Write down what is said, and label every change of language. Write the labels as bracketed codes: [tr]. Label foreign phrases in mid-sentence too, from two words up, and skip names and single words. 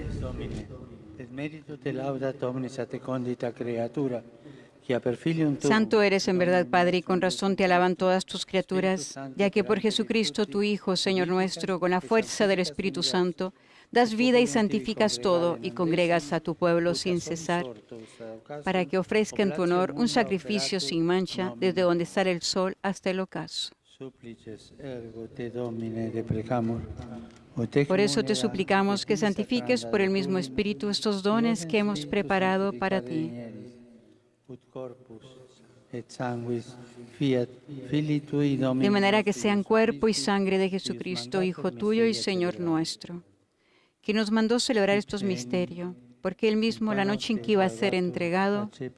[la] Domine, et meritu te laudat omnis a te condita creatura, que a per filium tuum [es] Santo eres en verdad, Padre, y con razón te alaban todas tus criaturas, ya que por Jesucristo, tu Hijo, Señor nuestro, con la fuerza del Espíritu Santo, das vida y santificas todo y congregas a tu pueblo sin cesar, para que ofrezca en tu honor un sacrificio sin mancha desde donde sale el sol hasta el ocaso. [la] Supplices ergo te Domine deprecamur. [es] Por eso te suplicamos que santifiques por el mismo Espíritu estos dones que hemos preparado para ti, de manera que sean cuerpo y sangre de Jesucristo, Hijo tuyo y Señor nuestro, que nos mandó celebrar estos misterios, porque Él mismo, la noche en que iba a ser entregado,